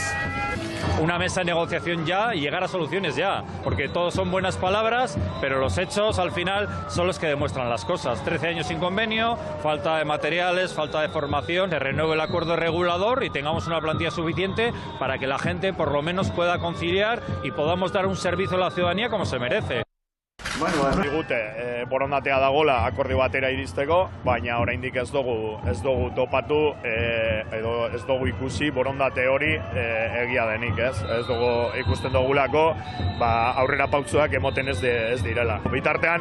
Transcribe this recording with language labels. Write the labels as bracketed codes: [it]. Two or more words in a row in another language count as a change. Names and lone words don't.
[es] Una mesa de negociación ya y llegar a soluciones ya, porque todos son buenas palabras, pero los hechos al final son los que demuestran las cosas. 13 años sin convenio, falta de materiales, falta de formación, se renueve el acuerdo regulador y tengamos una plantilla suficiente para que la gente por lo menos pueda conciliar y podamos dar un servicio a la ciudadanía como se merece. [eu] Digute, borondatea dagola akordio batera iristeko, baina oraindik ez dugu topatu edo ez dugu ikusi borondate hori egia denik, ez? Ez dugu ikusten dugulako, aurrera pautzuak emoten ez direla.